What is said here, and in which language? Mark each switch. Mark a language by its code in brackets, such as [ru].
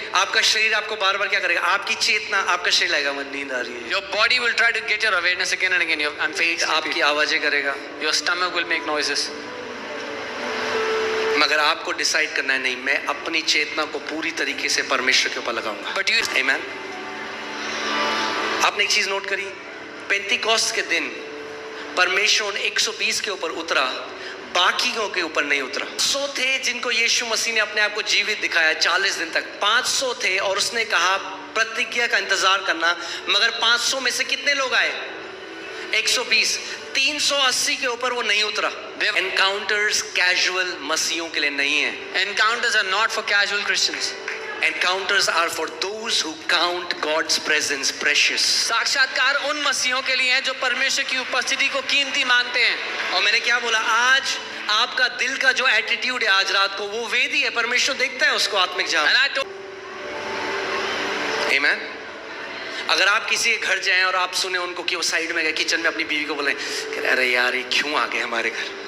[hi] आपका शरीर आपको बार बार क्या करेगा? आपकी चेतना, आपका शरीर लगेगा मुझे नींद आ रही है, [en] your body will try to get your awareness again and again. I'm [hi] pet [en] feeling [hi] आपकी [en] sleepy. [hi] आवाजें करेगा, [en] Your stomach will make noises. [hi] मगर आपको डिसाइड करना है, नहीं, मैं अपनी चेतना को पूरी तरीके से परमेश्वर के ऊपर लगाऊंगा। [en] But you, [hi] आमीन। आपने एक चीज नोट करी, पेंतिकोस्त के दिन परमेश्वर 120 के ऊपर उतरा, बाकियों के ऊपर नहीं उतरा। 100 थे जिनको यीशु मसीह ने अपने आप को जीवित दिखाया 40 दिन तक। 500 थे और उसने कहा प्रतिज्ञा का इंतजार करना, मगर 500 में से कितने लोग आए? 120। 380 के ऊपर वो नहीं उतरा। एनकाउंटर्स कैजुअल मसीहों के लिए नहीं है। [en] encounters are not for casual Christians. Encounters are for those who count God's presence precious. [hi] साक्षात्कार उन मसीहों के लिए है जो परमेश्वर की उपस्थिति को कीमती मानते हैं। और मैंने क्या बोला, आज आपका दिल का जो एटीट्यूड है आज रात को, वो वेदी है, परमेश्वर देखता है उसको आत्मिक जान। [en] And I told, [hi] आमीन। अगर आप किसी के घर जाएं और आप सुने उनको कि वो साइड में गए किचन में अपनी बीवी को बोले, अरे यार ये क्यों आ गए हमारे घर,